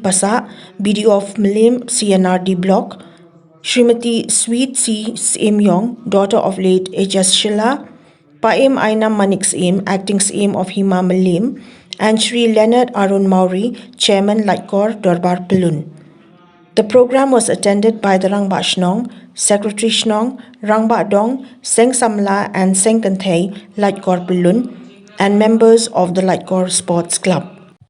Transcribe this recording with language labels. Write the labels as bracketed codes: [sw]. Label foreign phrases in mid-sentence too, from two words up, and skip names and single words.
[en] Pasa, BDO of Milim CNRD Block, Srimati Sweet C. Semyong, daughter of late H.S. SHYLLA, Paim Aina Manik Same, acting Same of Hima Malim, and Shri Leonard Arun Mauri, Chairman Laitkor Dorbar Pilun. The program was attended by the Rangba Shnong, Secretary Shnong, Rangba Dong, Seng Samla and Seng Kanthai Laitkor Pilun, and members of the Laitkor Sports Club.